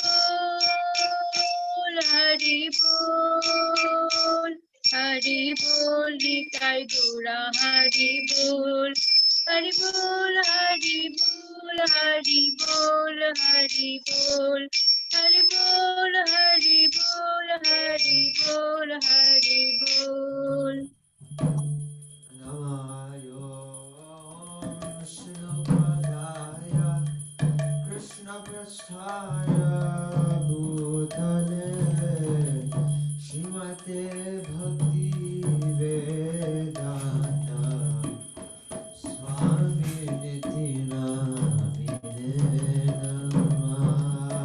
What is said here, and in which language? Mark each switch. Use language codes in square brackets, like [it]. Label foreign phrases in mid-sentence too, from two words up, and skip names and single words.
[bn] বল হরি বল হরি বল নিতাই গৌরা হরি বল হরি বল হরি বল হরি বল হরি বল হরি বল হরি বল হরি বল হরি বল [sa] कृष्णपस्थाय भूतले श्रीमते भक्ति वेदान्त स्वामी नित्यनामिने नमः